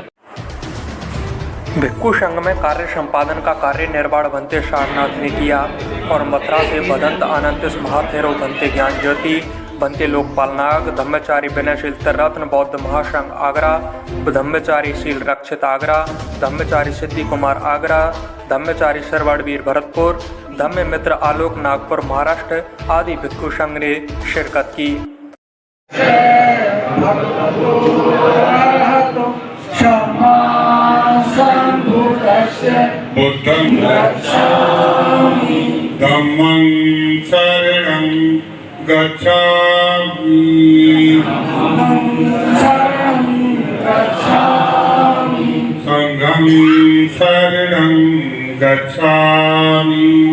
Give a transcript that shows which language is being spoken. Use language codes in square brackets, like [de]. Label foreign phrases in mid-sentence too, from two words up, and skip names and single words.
[hi] भिक्खु संघ में कार्य संपादन का कार्य निर्वाण भंते सारनाथ ने किया और मथुरा से भदंत आनंतिस महाथेरो भंते ज्ञान ज्योति भंते लोकपाल नाग धम्मचारी विनयशील रत्न बौद्ध महासंघ आगरा धम्मचारी शील रक्षित आगरा धम्मचारी सिद्धि कुमार आगरा धम्मचारी सरवणवीर भरतपुर धम्म मित्र आलोक नागपुर महाराष्ट्र आदि भिक्खु संघ ने शिरकत की। [pi] बुद्धं गच्छामि धम्मं शरणं गच्छामि संघं शरणं गच्छामि